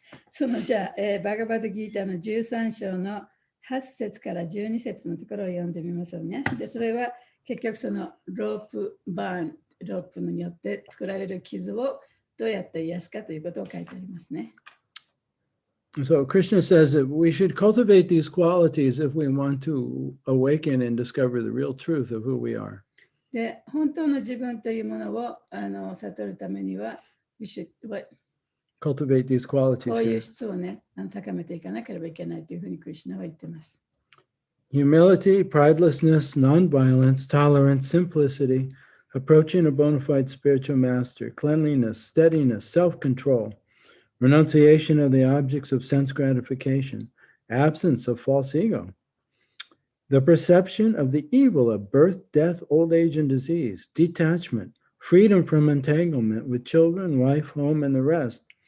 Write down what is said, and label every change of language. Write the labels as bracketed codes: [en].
[ja] そのじゃあ、バガバドギーターの13章の8節から12節のところを読んでみましょうね。で、それは結局そのロープバーン、ロープによって作られる傷をどうやって癒すかということを書いてありますね。 [en] So Krishna says that we should cultivate these qualities if we want to awaken and discover the real truth of who we are. [ja] で、本当の自分というものを悟るためには、 [en] Cultivate these [ja] こ [en] qualities [ja] ういう [en] here. [ja] 質をね、高めていかなければいけないというふうにクリシュナは言っています。 [en] Humility, pridelessness, nonviolence, tolerance, simplicity, approaching a bona fide spiritual master, cleanliness, steadiness, self-control, renunciation of the objects of sense gratification, absence of false ego, the perception of the evil of birth, death, old age, and disease, detachment, freedom from entanglement with children, wife, home, and the rest,